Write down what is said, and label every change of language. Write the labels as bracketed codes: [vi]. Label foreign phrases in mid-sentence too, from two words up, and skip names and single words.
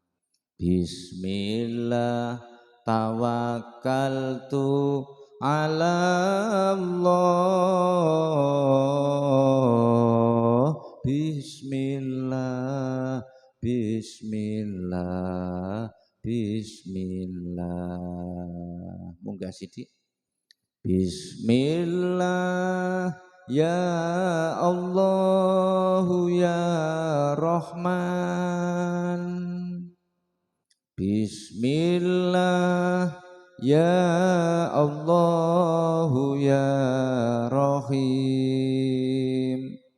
[ar] بسم الله توكلت على الله. بسم الله، بسم الله، بسم الله. [jv] Munggah sithik. [ar] بسم الله يا الله يا رحمن. بسم الله يا الله يا رحيم.